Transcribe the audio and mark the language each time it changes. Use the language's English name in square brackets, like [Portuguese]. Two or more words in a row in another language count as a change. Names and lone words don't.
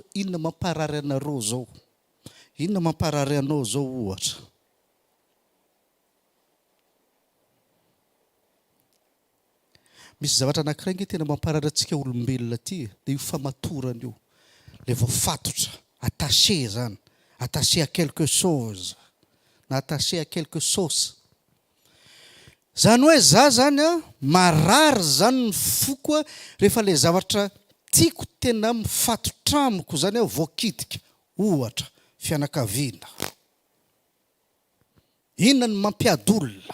[Malagasy] Inona mamparary anareo zao? Inona mamparary anao zao ohatra? Misy zavatra anankiray nge tena mamparary antsika olombelona aty, dia io famatorana io. Le vao fatotra, attaché zany, [French] attaché à quelque chose, na attaché à quelque chose. [Malagasy] Zany hoe za zany marary zany ny foko rehefa le zavatra tiako tena mifatotra amiko zany voakitika, ohatra fianakaviana. Inona ny mampiady olona?